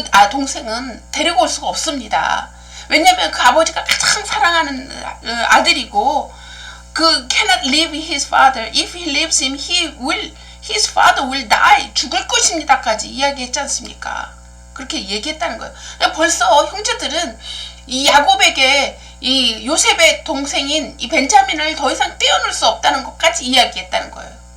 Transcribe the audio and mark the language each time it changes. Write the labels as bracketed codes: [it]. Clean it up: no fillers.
[ko] 동생은 데리고 올 수가 없습니다. 왜냐면 그 아버지가 가장 사랑하는 아들이고, [en] cannot leave his father. If he leaves him, his father will die. [ko] 죽을 것입니다까지 이야기했지 않습니까? 그렇게 얘기했다는 거예요. 벌써 형제들은 이 야곱에게 이 요셉의 동생인 이 벤자민을 더 이상 떼어놓을 수 없다는 것까지 이야기했다는 거예요.